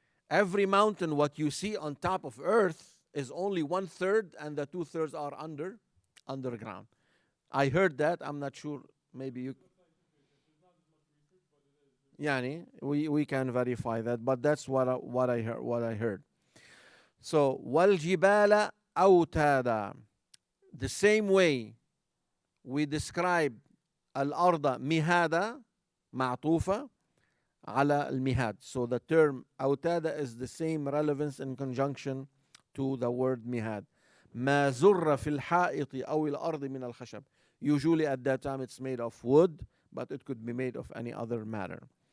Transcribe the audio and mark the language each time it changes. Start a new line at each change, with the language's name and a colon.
English: Every mountain, what you see on top of earth is only 1/3, and the 2/3 are underground. I heard that. I'm not sure. Maybe you. Yani, we can verify that, but that's what I heard.
Arabic: So والجبال أوتادا.
English: The same way we describe
Arabic: الأرض مهادا معطوفة على المهاد.
English: So the term أوتادا is the same relevance in conjunction to the word مهاد.
Arabic: ما زر في الحائط أو الأرض من الخشب.
English: Usually at that time it's made of wood, but it could be made of any other matter.